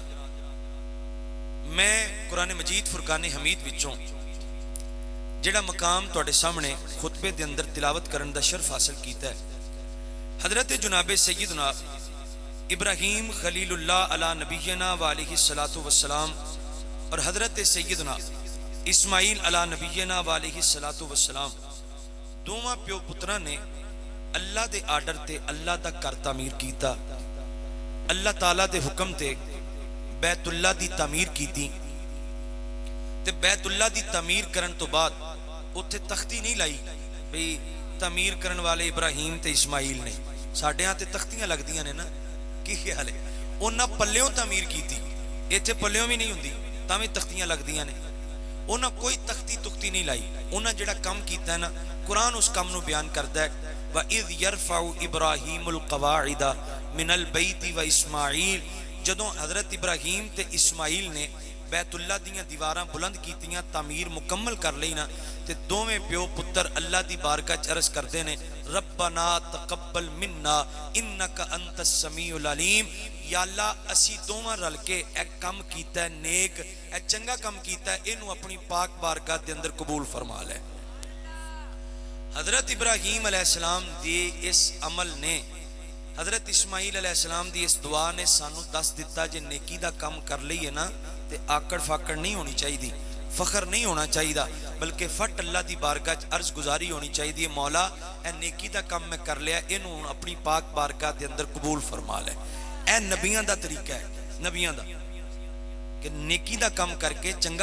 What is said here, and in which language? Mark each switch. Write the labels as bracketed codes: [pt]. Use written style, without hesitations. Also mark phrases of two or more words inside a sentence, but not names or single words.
[pa] میں قرآن مجید فرقان حمید وچوں جڑا مقام توڑے سامنے خطبے دے اندر تلاوت کرن دا شرف حاصل کیتا ہے حضرت جناب سیدنا ابراہیم خلیل اللہ [ar] علی نبینا وعلیہ السلام [pa] اور حضرت سیدنا اسماعیل [ar] علی نبینا وعلیہ السلام [pa] دوواں پیو پترہ نے اللہ دے آرڈر تے اللہ دا کر تعمیر کیتا اللہ تعالیٰ دے حکم تے بیت اللہ دی تعمیر کیتی تے بیت اللہ دی تعمیر کرن تو بعد اتھے تختی نہیں لائی بھئی تعمیر کرن والے ابراہیم تے اسماعیل نے ساڑھے ہاں تے تختیاں لگ دیاں نے نا کی خیال ہے انہاں پلیوں تعمیر کی تھی ایتھے پلیوں بھی نہیں ہوندی تاویں تختیاں لگ دیاں نے انہاں کوئی تختی نہیں لائی انہاں جڑا کم کیتا ہے نا قرآن اس کم نو بیان کردا ہے [ar] وَإِذْ يَرْفَعُ إِبْرَاهِيمُ الْقَوَاعِدَ مِنَ الْبَيْتِ وَإِسْمَاعِيل [pa] جدوں حضرت ابراہیم تے اسماعیل نے بیت اللہ دیاں دیواراں بلند کیتیاں تعمیر مکمل کر لینا تے دوویں پیو پتر اللہ دی بارگاہ عرض کردے نے [ar] ربنا تقبل منا انکا انت السمیع العلیم [pa] یا اللہ اسی دوواں رل کے ایک کم کیتا ہے نیک ایک چنگا کم کیتا ہے اینو اپنی پاک بارگاہ دے اندر قبول فرما لے حضرت ابراہیم علیہ السلام دی اس عمل نے حضرت اسماعیل علیہ السلام دی اس دعا نے سانو دس دیتا جے نیکی دا کم کر لئیے نا تے آکڑ فاکڑ نہیں ہونی چاہی دی فخر نہیں ہونا چاہی دا بلکہ فٹ اللہ دی بارگاہ عرض گزاری ہونی چاہی دی مولا اے نیکی دا کم میں کر لیا انہوں اپنی پاک بارگاہ دے اندر قبول فرما لے اے نبیان دا طریقہ ہے نبیان دا کہ نیکی دا کم کر کے چنگا